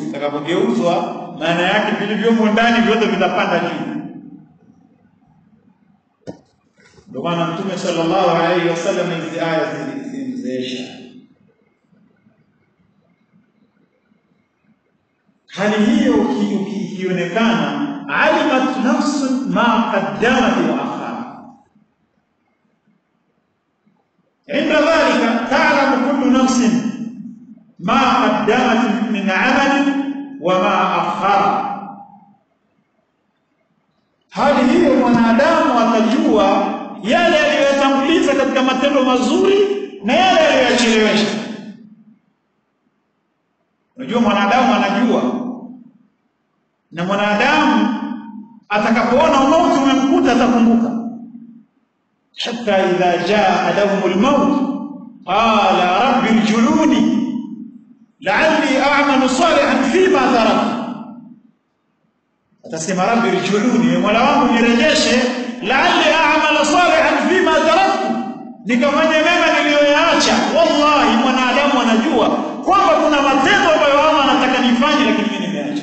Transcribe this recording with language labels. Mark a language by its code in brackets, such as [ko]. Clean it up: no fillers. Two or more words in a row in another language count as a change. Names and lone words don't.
[sw] Itakapogeuzwa maana yake vilivyomo ndani vyote vitapanda juu. Ndio maana Mtume [ar] صلى الله عليه وسلم [sw] hizi aya zilizemzesha. Hali hiyo ikionekana, [ar] علمت نفس ما قدمت وأخرت. عند ذلك تعلم كل نفس ما قدمت من عمل وما أخر. [sw] Hali hiyo mwanadamu atajua yale aliyotanguliza katika matendo mazuri na yale aliyochelewesha. Unajua mwanadamu anajua, na mwanadamu atakapoona mauti umemkuta atakumbuka. [ar] حتى إذا جاء أحدهم الموت قال رب ارجعون لعلي أعمل صالحا فيما تركت. [sw] Atasema [ar] رب ارجعون, [sw] Mola wangu nirejeshe, [ar] لعلي أعمل صالحا فيما تركت, [sw] nikafanye mema niliyoyaacha. Wallahi mwanadamu anajua kwamba kuna matendo ambayo Allah anataka nifanye lakini mimi nimeacha.